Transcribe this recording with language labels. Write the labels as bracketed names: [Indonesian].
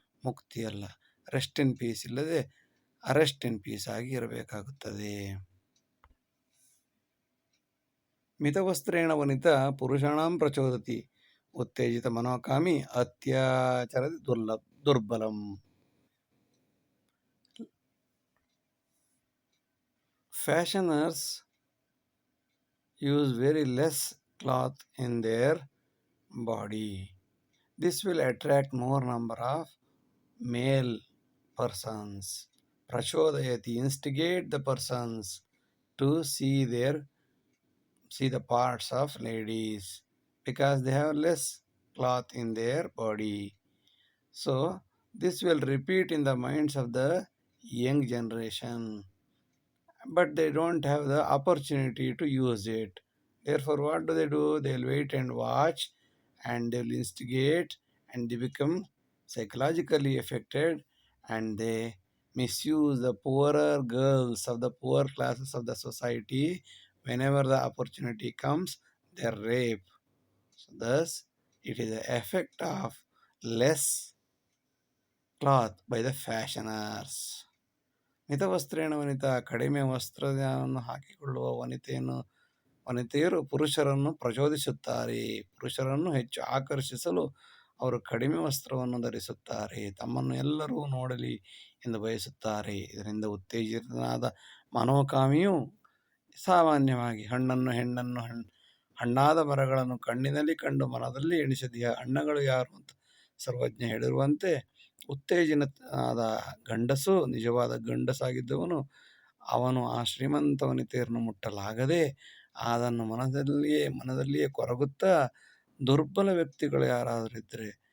[Kannada] ಮುಕ್ತಿಯಲ್ಲ, [English] rest in peace [Kannada] ಇಲ್ಲದೆ [English] arrest in peace [Kannada] ಆಗಿ ಇರಬೇಕಾಗುತ್ತದೆ. [Sanskrit] ಮಿತವಸ್ತ್ರೇಣ Vanitha ಪುರುಷಾಣಂ ಪ್ರಚೋದತಿ ಉತ್ತೇಜಿತ ಮನೋಕಾಮಿ ಅತ್ಯಾಚರದಿ ದುರ್ಬಲಂ. [English] Fashioners use very less cloth in their body. This will attract more number of male persons. Prachodayati, instigate the persons to see their see the parts of ladies because they have less cloth in their body. So this will repeat in the minds of the young generation, but they don't have the opportunity to use it. Therefore, what do? They'll wait and watch, and they'll instigate, and they become psychologically affected, and they misuse the poorer girls of the poor classes of the society. Whenever the opportunity comes, they're raped. So thus, it is the effect of less cloth by the fashioners. [Sanskrit] ಮಿತವಸ್ತ್ರೇಣ ವನಿತಾ, [Kannada] ಕಡಿಮೆ ವಸ್ತ್ರವನ್ನು ಹಾಕಿಕೊಳ್ಳುವ ವನಿತೆಯರು ಪುರುಷರನ್ನು ಪ್ರಚೋದಿಸುತ್ತಾರೆ. ಪುರುಷರನ್ನು ಹೆಚ್ಚು ಆಕರ್ಷಿಸಲು ಅವರು ಕಡಿಮೆ ವಸ್ತ್ರವನ್ನು ಧರಿಸುತ್ತಾರೆ. ತಮ್ಮನ್ನು ಎಲ್ಲರೂ ನೋಡಲಿ ಎಂದು ಬಯಸುತ್ತಾರೆ. ಇದರಿಂದ ಉತ್ತೇಜಿತನಾದ ಮನೋಕಾಮಿಯು ಸಾಮಾನ್ಯವಾಗಿ ಹೆಣ್ಣನ್ನು ಹಣ್ಣಾದ ಮರಗಳನ್ನು ಕಣ್ಣಿನಲ್ಲಿ ಕಂಡು ಮನದಲ್ಲಿ ಎಣಿಸಿದೆಯ ಹಣ್ಣುಗಳು ಯಾರು ಅಂತ ಸರ್ವಜ್ಞ ಹೇಳಿರುವಂತೆ, ಉತ್ತೇಜಿತನಾದ ಗಂಡಸು ನಿಜವಾದ ಗಂಡಸಾಗಿದ್ದವನು ಅವನು ಆ ಶ್ರೀಮಂತ ವನಿತೆಯರನ್ನು ಮುಟ್ಟಲಾಗದೆ ಅದನ್ನು ಮನದಲ್ಲಿಯೇ ಕೊರಗುತ್ತಾ, ದುರ್ಬಲ ವ್ಯಕ್ತಿಗಳು ಯಾರಾದರೂ ಇದ್ದರೆ,